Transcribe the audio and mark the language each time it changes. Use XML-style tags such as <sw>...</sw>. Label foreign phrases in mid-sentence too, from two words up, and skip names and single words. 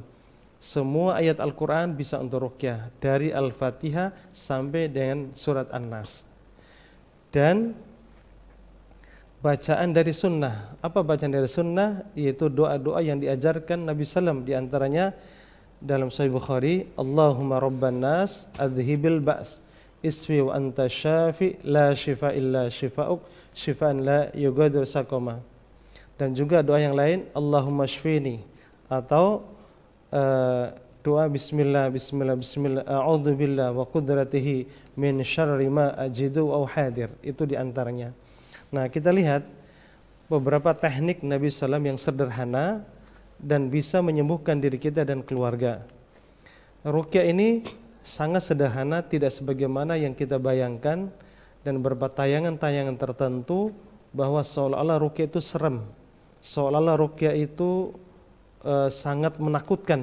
<id>Semua ayat Al-Quran bisa untuk ruqyah, dari Al-Fatihah sampai dengan surat An-Nas. Dan bacaan dari sunnah. Apa bacaan dari sunnah? Yaitu doa-doa yang diajarkan Nabi SAW. Di antaranya dalam Sahih Bukhari,</id> <ar>اللهم رب الناس أذهب البأس اشف وأنت الشافي لا شفاء إلا شفاؤك شفاء لا يغادر سقما.</ar> <id>Dan juga doa yang lain,</id> <ar>اللهم اشفني,</ar> <id>atau doa</id> <ar>بسم الله بسم الله بسم الله أعوذ بالله وقدرته من شر ما أجد أو حاذر.</ar> <id>Itu di antaranya. Nah, kita lihat beberapa teknik Nabi SAW yang sederhana dan bisa menyembuhkan diri kita dan keluarga. Ruqyah ini sangat sederhana, tidak sebagaimana yang kita bayangkan dan bertayangan-tayangan tertentu bahwa seolah-olah ruqyah itu serem, seolah-olah ruqyah itu sangat menakutkan.</id>